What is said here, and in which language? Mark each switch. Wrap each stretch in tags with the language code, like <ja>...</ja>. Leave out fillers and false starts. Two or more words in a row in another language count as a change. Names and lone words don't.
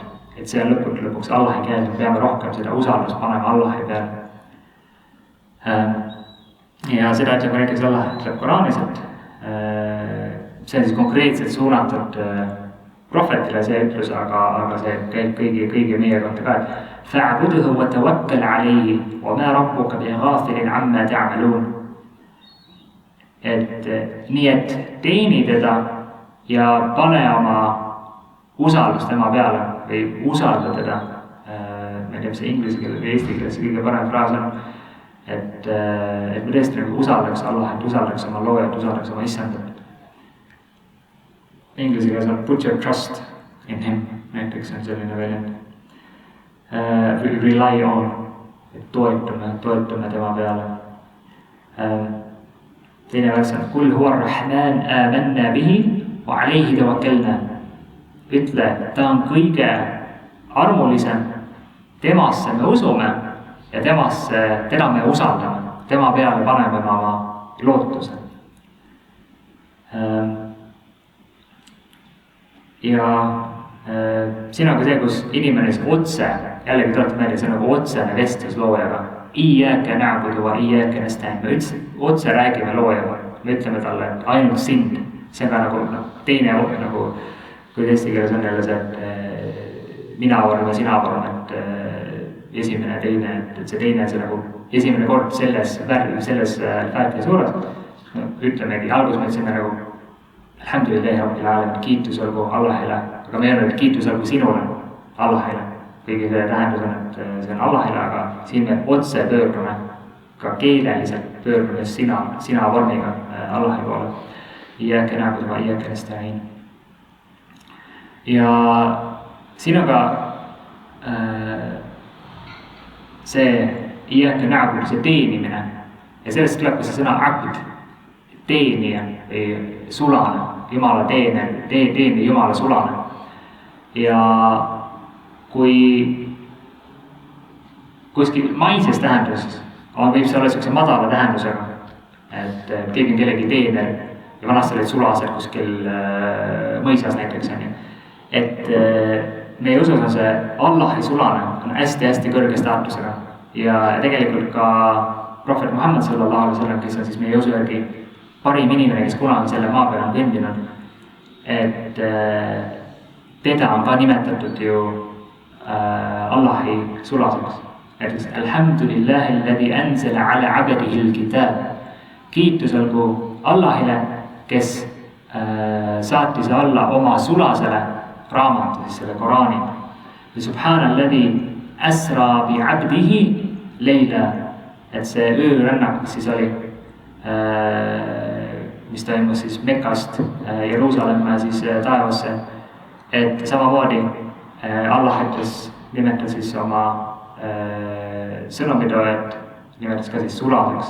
<et>Et see on lõpuks Allahi käes, me peame rohkem seda usaldust panema Allahi peale. Ja seda ütleb näiteks Allah ütleb Koraanis, et see on siis konkreetselt suunatud prohvetile see ütlus, aga see käib kõigi meie kohta ka, et</et> <ar>فاعبده وتوكل عليه وما ربك بغافل عما تعملون.</ar> <et>nii et teeni teda ja pane oma usaldus tema peale või usalda teda. Ma ei tea, mis see inglise keeles või eesti keeles kõige parem fraas on, et me tõesti nagu usaldaks Allah, et usaldaks oma loojat, usaldaks oma issandat. Inglise keeles on</et> <en>put your trust in him,</en> <et>näiteks on selline väljend.</et> <en>Rely on,</en> <et>et toetume tema peale. Teine vers on</et> <ar>قل هو الرحمن آمنا به وعليه توكلنا.</ar> <et>Ütle, ta on kõige armulisem, temasse me usume ja teda me usaldame, tema peale paneme oma lootuse. Ja siin on ka see, kus inimene otse, jällegi tuletab meelde, see on nagu otsene vestlus loojaga.</et> <ar>إياك نعبد وإياك نستعين.</ar> <et>Me otse räägime loojaga, me ütleme talle, et ainult sind. See on ka nagu teine nagu, kui eesti keeles on jälle see, et mina vorm ja sina vorm, et esimene, teine, et see teine, see nagu esimene kord selles Fatiha suures. Ütlemegi, alguses me ütlesime nagu</et> <ar>الحمد لله رب العالمين,</ar> <et>kiitus olgu Allahile, aga me ei ole, et kiitus olgu sinule Allahile. Kõigi see tähendus on, et see on Allahile, aga siin me otse pöördume, ka keeleliselt pöördume sina vormiga Allahi poole.</et> <ar>إياك نعبد وإياك نستعين.</ar> <et>Ja siin on ka see</et> <ar>إياك نعبد,</ar> <et>see teenimine. Ja sellest tuleb ka see sõna abd, teenija või sulane, Jumala teenija, Jumala sulane. Ja kui kuskil maises tähenduses võib see olla sellise madala tähendusega, et keegi on kellegi teener ja vanasti olid sulased kuskil mõisas näiteks on ju. Et meie usus on see Allahi sulane on hästi-hästi kõrge staatusega ja tegelikult ka prohvet Muhammad</et> <ar>صلى الله عليه وسلم,</ar> <et>kes on siis meie usu järgi parim inimene, kes kunagi selle maa peal on kõndinud, et teda on ka nimetatud ju Allahi sulaseks.</et> <ar>Näiteks الحمد لله الذي أنزل على عبده الكتاب.</ar> <et>Kiitus olgu Allahile, kes saatis alla oma sulasele raamatu, siis selle Koraani.</et> <ar>سبحان الذي أسرى بعبده ليلا.</ar> <et>Et see öörännak siis oli, mis toimus siis Mekast Jeruusalemma siis taevasse. Et samamoodi Allah nimetas siis oma sõnumitööd, nimetas ka siis sulaseks.</et>